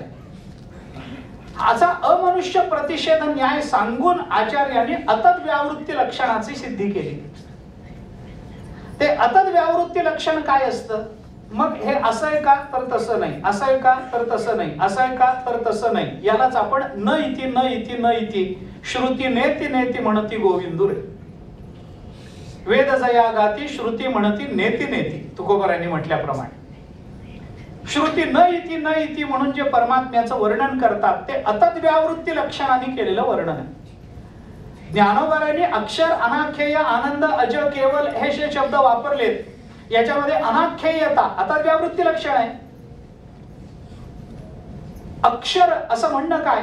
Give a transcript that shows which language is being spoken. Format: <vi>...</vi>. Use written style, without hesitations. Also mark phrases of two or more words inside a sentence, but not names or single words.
<mr>असा अमनुष्य प्रतिषेध न्याय सांगून आचार्यांनी अतद व्यावृत्ती लक्षणाची सिद्धी केली. ते अतद व्यावृत्ती लक्षण काय असतं? मग हे असं आहे का तर तसं नाही, असं आहे का तर तसं नाही, असं आहे का तर तसं नाही, यालाच आपण</mr> <sa>न इति न इति न इति</sa> <mr>श्रुती नेती नेती म्हणती गोविंदुरे. वेद जया गाती श्रुती म्हणती नेती नेती, तुकोबारांनी म्हटल्याप्रमाणे. श्रुती</mr> <sa>न इति न इति</sa> <mr>म्हणून जे परमात्म्याचं वर्णन करतात ते अतद व्यावृत्ती लक्षणाने केलेलं वर्णन आहे. ज्ञानोबारांनी अक्षर, अनाख्येय, आनंद, अज, केवल हे शब्द वापरलेत. याच्यामध्ये अनाख्येयता अतद व्यावृत्ती लक्षण आहे. अक्षर असं म्हणणं काय?</mr>